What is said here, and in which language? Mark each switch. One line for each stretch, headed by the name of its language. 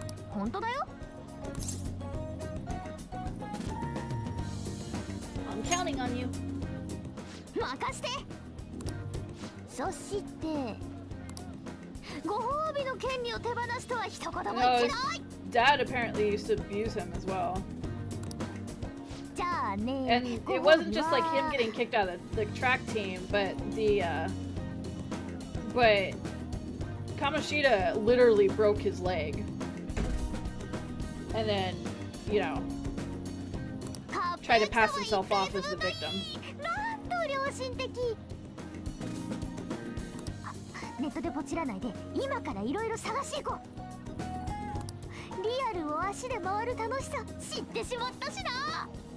Japanese: 本当だよ。
English: I'm counting on you.
Japanese: 任して。そして、ご褒美の権利を手放すとは一言も言ってない。
English: Dad apparently used to abuse him as well.
Japanese: じゃあね。
English: And it wasn't just like him getting kicked out of the track team, but but Kamoshida literally broke his leg. And then, you know, tried to pass himself off as the victim.
Japanese: なんと良心的。ネットでポチらないで今からいろいろ探し行こう。リアルを足で回る楽しさ知ってしまったしな。